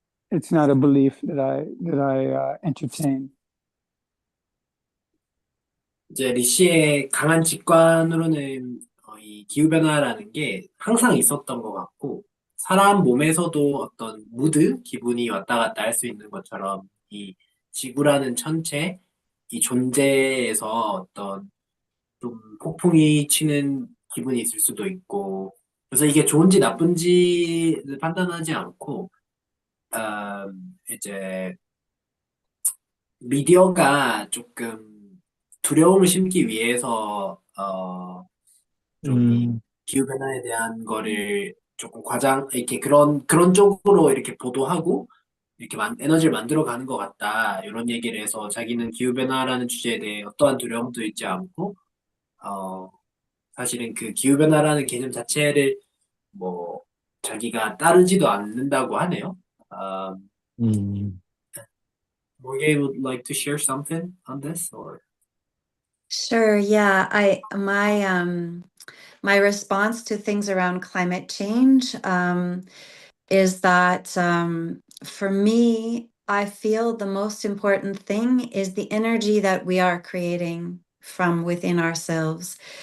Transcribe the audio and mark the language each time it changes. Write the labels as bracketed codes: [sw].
[en] It's not a belief that I entertain. [ko] 이제 리시의 강한 직관으로는 이 기후변화라는 게 항상 있었던 것 같고, 사람 몸에서도 어떤 무드, 기분이 왔다 갔다 할 수 있는 것처럼 이 지구라는 천체, 이 존재에서 어떤 좀 폭풍이 치는 기분이 있을 수도 있고, 그래서 이게 좋은지 나쁜지를 판단하지 않고, 이제 미디어가 조금 두려움을 심기 위해서 좀 이 기후 변화에 대한 거를 조금 이렇게 그런 쪽으로 이렇게 보도하고 이렇게 에너지를 만들어 가는 것 같다, 이런 얘기를 해서 자기는 기후 변화라는 주제에 대해 어떠한 두려움도 있지 않고 어 사실은 그 기후 변화라는 개념 자체를 뭐 자기가 따르지도 않는다고 하네요. [en] Morgan would like to share something on this, or? Sure, yeah. My response to things around climate change is that for me, I feel the most important thing is the energy that we are creating from within ourselves.